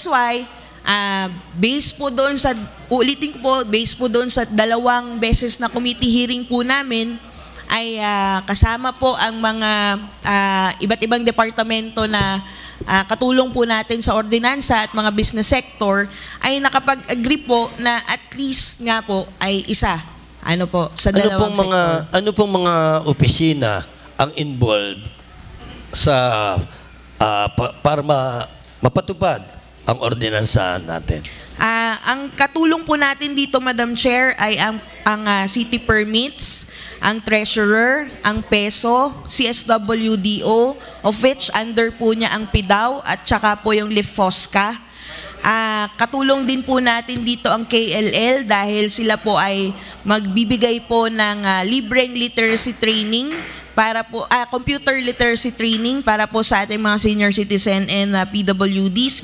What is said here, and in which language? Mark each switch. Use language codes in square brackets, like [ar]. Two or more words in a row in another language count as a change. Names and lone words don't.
[en] That's why, [tl] Based po doon sa, ulitin ko po, based po doon sa 2 beses na [en] committee hearing [tl] po namin, ay kasama po ang mga iba't ibang departamento na katulong po natin sa ordinansa at mga [en] business sector, [tl] ay nakapag-agree po na [en] at least [tl] nga po ay isa. Ano po, sa dalawang sector. Ano pong mga opisina ang involved sa para mapatupad ang ordinansa natin? Ang katulong po natin dito, Madam Chair, ay ang [en] city permits, [tl] ang treasurer, ang PESO, CSWDO, [en] of which under [tl] po niya ang PIDAW at saka po yung LIFOSCA. Katulong din po natin dito ang KLL dahil sila po ay magbibigay po ng libreng [en] literacy training [tl] para po [en] computer literacy training [tl] para po sa ating mga [en] senior citizen and PWDs.